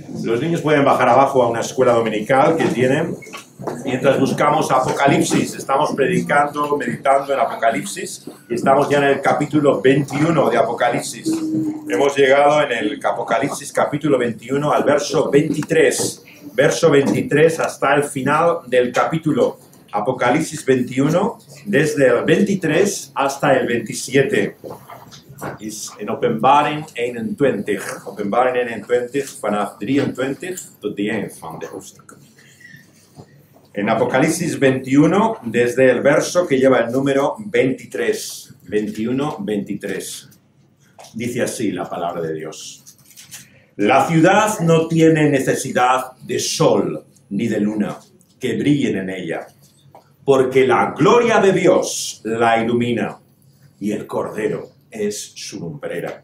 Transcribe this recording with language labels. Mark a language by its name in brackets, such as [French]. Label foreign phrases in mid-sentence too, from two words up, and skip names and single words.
[Spanish] Los niños pueden bajar abajo a una escuela dominical que tienen. Mientras buscamos Apocalipsis, estamos predicando, meditando en Apocalipsis y estamos ya en el capítulo 21 de Apocalipsis. Hemos llegado en el Apocalipsis capítulo 21 al verso 23. Verso 23 hasta el final del capítulo. Apocalipsis 21, desde el 23 hasta el 27. [Afrikaans] Is in Openbaring 21. Openbaring 21, vanaf 23 tot die eind van de hoofdstuk. [Spanish] En Apocalipsis 21, desde el verso que lleva el número 23. 21, 23. Dice así la palabra de Dios. La ciudad no tiene necesidad de sol ni de luna que brillen en ella, porque la gloria de Dios la ilumina y el Cordero es su lumbrera.